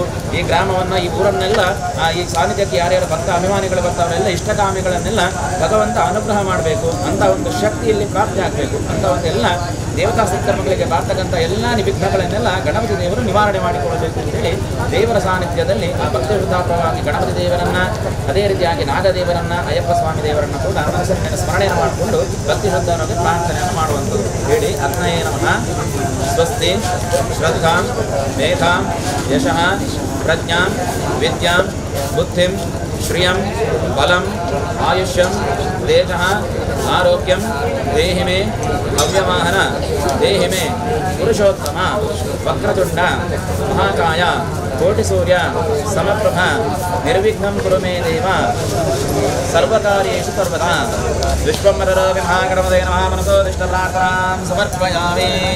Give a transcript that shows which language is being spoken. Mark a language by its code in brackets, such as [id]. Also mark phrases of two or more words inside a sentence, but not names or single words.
[kn] ಈ ಗ್ರಾಮವನ್ನು, ಈ ಊರನ್ನೆಲ್ಲ, ಈ ಸಾನ್ನಿಧ್ಯಕ್ಕೆ ಯಾರ್ಯಾರು ಭಕ್ತ ಅಭಿಮಾನಿಗಳು ಬರ್ತಾವರೆಲ್ಲ ಇಷ್ಟಕಾಮಿಗಳನ್ನೆಲ್ಲ ಭಗವಂತ ಅನುಗ್ರಹ ಮಾಡಬೇಕು ಅಂತ ಒಂದು ಶಕ್ತಿಯಲ್ಲಿ ಪ್ರಾಪ್ತಿ ಆಗಬೇಕು ಅಂತ ಒಂದೆಲ್ಲ ದೇವತಾ ಸತ್ಕರ್ಮಗಳಿಗೆ ಬರ್ತಕ್ಕಂಥ ಎಲ್ಲ ವಿಘ್ನಗಳನ್ನೆಲ್ಲ ಗಣಪತಿ ದೇವರು ನಿವಾರಣೆ ಮಾಡಿಕೊಡಬೇಕು ಅಂತೇಳಿ ದೇವರ ಸಾನ್ನಿಧ್ಯದಲ್ಲಿ ಆ ಭಕ್ತಿ ವೃದ್ಧಾಪರವಾಗಿ ಗಣಪತಿ ದೇವರನ್ನ, ಅದೇ ರೀತಿಯಾಗಿ ನಾಗದೇವರನ್ನ, ಅಯ್ಯಪ್ಪ ಸ್ವಾಮಿ ದೇವರನ್ನ ಕೂಡ ಮನಸ್ಸಿನ ಸ್ಮರಣೆಯನ್ನು ಮಾಡಿಕೊಂಡು ಭಕ್ತಿ ಶ್ರದ್ಧಾವಾಗಿ ಪ್ರಾರ್ಥನೆಯನ್ನು ಮಾಡುವಂಥದ್ದು ಹೇಳಿ. [sa] ಅಗ್ನಯೇ ನಮಃ. ಸ್ವಸ್ತಿ ಶ್ರದ್ಧಾಂ ಮೇಧಾಂ ಯಶಃ ಪ್ರಜ್ಞಾಂ ವಿದ್ಯಾಂ ಬುದ್ಧಿಂ ಶ್ರಿಯಂ ಬಲಂ ಆಯುಷ್ಯಂ ತೇಜಃ ಆರೋಗ್ಯಂ ದೇಹಿ ಮೇ ಅವ್ಯವಾಹನ ದೇಹಿ ಮೇ ಪುರುಷೋತ್ತಮ ವಕ್ರತುಂಡ ಮಹಾಕಾಯ ಕೋಟಿಸೂರ್ಯ ಸಮಪ್ರಭ ನಿರ್ವಿಘ್ನಂ ಕುರು ಮೇ ದೇವ ಸರ್ವಕಾರ್ಯೇಷು ಸರ್ವದಾ. ವಿಶ್ವಂಬರ ಮಹಾಗಣಪತಯೇ ನಮಃ. ಮನಸೋದಿಷ್ಟ ಪ್ರಾರ್ಥನಾಂ ಸಮರ್ಪಯಾಮಿ.